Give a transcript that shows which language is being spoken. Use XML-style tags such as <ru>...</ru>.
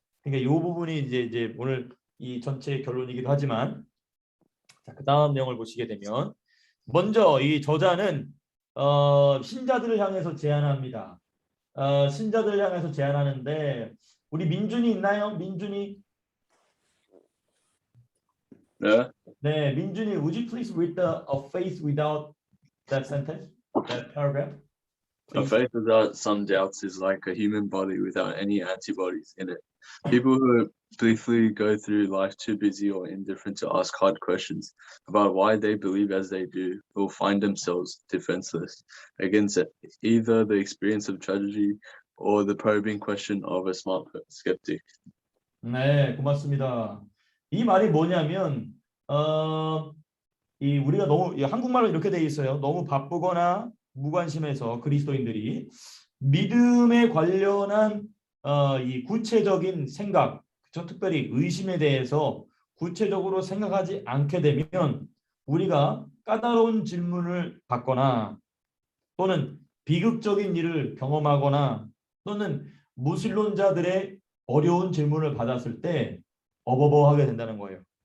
<ko>그러니까 이 부분이 이제 오늘 이 전체의 결론이기도 하지만 자, 그 다음 내용을 보시게 되면 먼저 이 저자는 신자들을 향해서 제안합니다. 신자들을 향해서 제안하는데 우리 민준이 있나요? 민준이? 네.</ko> <en>네, 민준이, would you please read a faith without that sentence, that paragraph? A faith without some doubts is like a human body without any antibodies in it. People who briefly go through life too busy or indifferent to ask hard questions about why they believe as they do will find themselves defenseless against either the experience of tragedy or the probing question of a smart skeptic.</en> <ko>네, 고맙습니다. 이 말이 뭐냐면 이 우리가 너무 한국말로 이렇게 돼 있어요. 너무 바쁘거나 무관심해서 그리스도인들이 믿음에 관련한 이 구체적인 생각, 그렇죠? 특별히 의심에 대해서 구체적으로 생각하지 않게 되면 우리가 까다로운 질문을 받거나 또는 비극적인 일을 경험하거나 또는 무신론자들의 어려운 질문을 받았을 때 어버버하게 된다는 거예요.</ko>